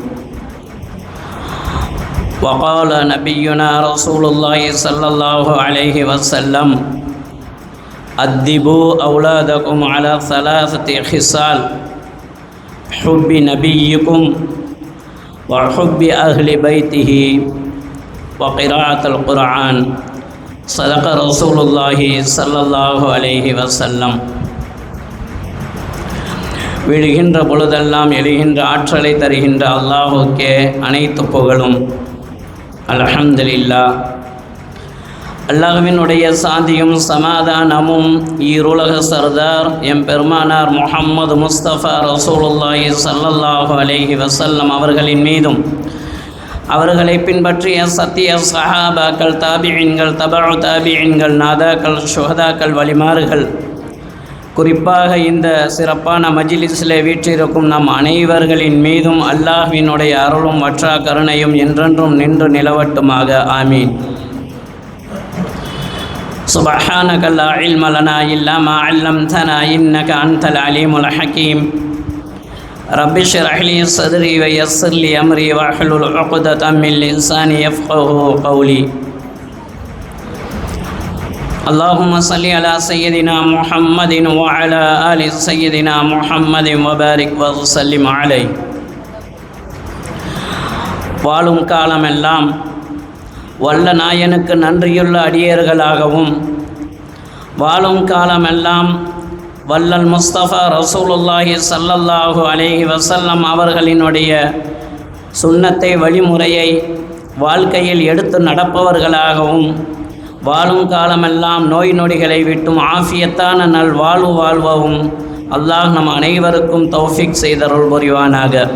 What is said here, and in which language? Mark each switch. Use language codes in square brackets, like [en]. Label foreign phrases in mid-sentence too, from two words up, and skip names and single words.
[ar] وقال نبينا رسول الله صلى الله عليه وسلم: أدبوا أولادكم على 3 خصال: حب نبيكم وحب أهل بيته وقراءة القرآن. صدق رسول الله صلى الله عليه وسلم. [ta] விழுகின்ற பொழுதெல்லாம் எழுகின்ற ஆற்றலை தருகின்ற அல்லாஹுக்கே அனைத்து புகழும். அல்ஹம்துலில்லாஹ். அல்லாஹ்வினுடைய சாந்தியும் சமாதானமும் ஈருலக சர்தார் எம் பெருமானார் முஹம்மது முஸ்தபா ரசூலுல்லாஹி [ar] صلى الله عليه وسلم [ta] அவர்களின் மீதும், அவர்களை பின்பற்றிய சத்திய சஹாபாக்கள், தாபிஈன்கள், தபஉ தாபிஈன்கள், நாதாக்கள், ஷுஹதாக்கள், வலிமார்கள், குறிப்பாக இந்த சிறப்பான மஜ்லிஸிலே வீற்றிருக்கும் நம் அனைவர்களின் மீதும் அல்லாஹ்வினுடைய அருளும் வற்றா கருணையும் என்றென்றும் நின்று நிலவட்டுமாக. ஆமீன். [ar] سبحانك لا علم لنا إلا ما علمتنا إنك أنت العليم الحكيم. رب اشرح لي صدري ويسر لي أمري واحلل عقدة من لساني يفقهوا قولي. اللهم صل على سيدنا محمد وعلى آل سيدنا محمد وبارك وسلم عليه. [ta] வாழும் காலமெல்லாம் வல்ல நாயனுக்கு நன்றியுள்ள அடியர்களாகவும் வாழும் காலமெல்லாம் வல்லல் முஸ்தபா ரசூலுல்லாஹி [ar] صلى الله عليه وسلم [ta] அவர்களினுடைய சுன்னத்தை வழிமுறையை வாழ்க்கையில் எடுத்து நடப்பவர்களாகவும் வாழும் காலமெல்லாம் நோய் நொடிகளை விட்டும் ஆஃபியத்தான நல் வாழ்வு வாழ்வவும் அல்லாஹ் நம் அனைவருக்கும் தௌஃபீக் செய்தருள் புரிவானாக.